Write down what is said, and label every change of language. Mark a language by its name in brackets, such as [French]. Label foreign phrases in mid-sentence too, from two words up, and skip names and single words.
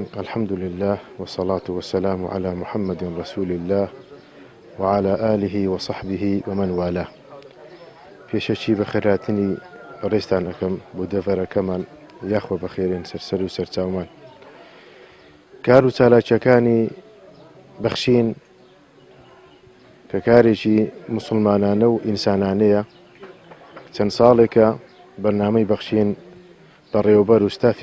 [Arabic] الحمد لله والصلاة والسلام على محمد رسول الله وعلى آله وصحبه ومن والاه. [Central Kurdish] پێشەچی بەخێراتنی ڕێستان ئەەکەم بۆ دەڤەرەکەمان یاخۆ بەخێرین سەرسەر و سەرچاومان. کار و چالاکیەکانی بەخشین کە کارێکی موسڵمانانە و ئینسانانەیە چەند ساڵێکە بەرنامەی بەخشین بەڕێوەبەر و ستافی